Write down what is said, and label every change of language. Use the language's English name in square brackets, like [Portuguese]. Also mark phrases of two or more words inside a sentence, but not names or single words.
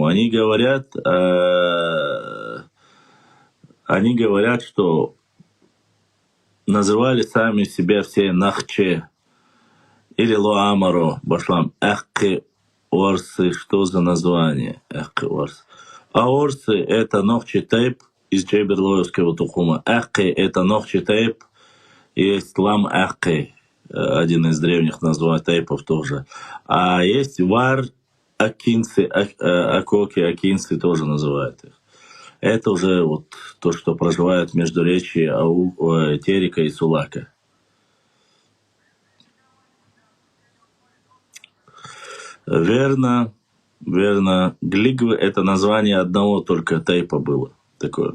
[Russian] Они говорят, что называли сами себя все нахче или лоамаро, башлам, эхки орсы. Что за название? Эхки орсы. А орсы это нохчи тейп из Джейберлоевского тухума. Эхки это нохчи тейп, есть лам эхки, один из древних названий тейпов тоже. А есть вар акинцы, акоки, акинцы тоже называют их. Это уже вот то, что проживает в междуречии Терека и Сулака. Верно. Глигвы это название одного только тейпа было такое.